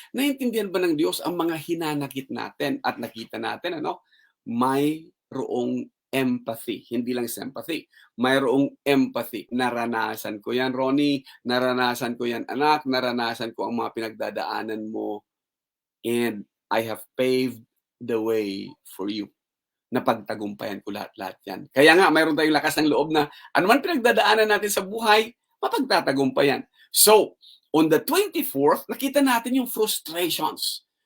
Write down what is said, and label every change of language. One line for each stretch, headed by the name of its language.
Filipino: Naiintindihan ba ng Diyos ang mga hinanakit natin? At nakita natin, mayroong empathy, hindi lang sympathy. Mayroong empathy. Naranasan ko yan, Ronnie. Naranasan ko yan, anak. Naranasan ko ang mga pinagdadaanan mo.
English: And I have paved the way for you.
Filipino: Napagtagumpayan ko lahat-lahat yan. Kaya nga, mayroon tayong lakas ng loob na anuman pinagdadaanan natin sa buhay, mapagtatagumpayan. So, on the 24th, nakita natin yung frustrations.